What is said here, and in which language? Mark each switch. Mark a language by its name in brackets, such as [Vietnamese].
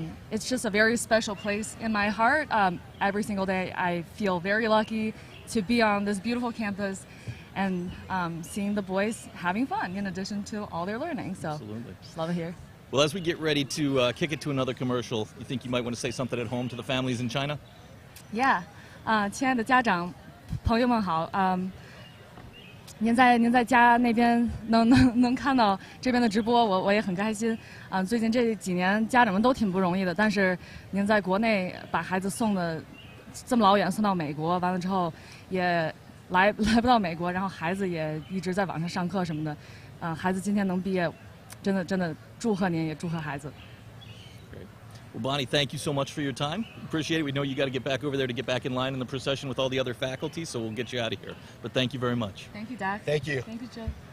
[English] It's just a very special place in my heart. Every single day I feel very lucky to be on this beautiful campus and seeing the boys having fun in addition to all their learning. So, Absolutely. Just love it here. Well, as we get ready to kick it to another commercial, you think you might want to say something at home to the families in China? [Chinese] Yeah, 亲爱的家长朋友们好，您在家那边能看到这边的直播，我也很开心。最近这几年家长们都挺不容易的，但是您在国内把孩子送的这么老远送到美国，完了之后也来不到美国，然后孩子也一直在网上上课什么的。孩子今天能毕业，真的祝贺您，也祝贺孩子。 [English] Well, Bonnie, thank you so much for your time. Appreciate it. We know you got to get back over there to get back in line in the procession with all the other faculty, so we'll get you out of here. But thank you very much. Thank you, Dak. Thank you. Thank you, Joe.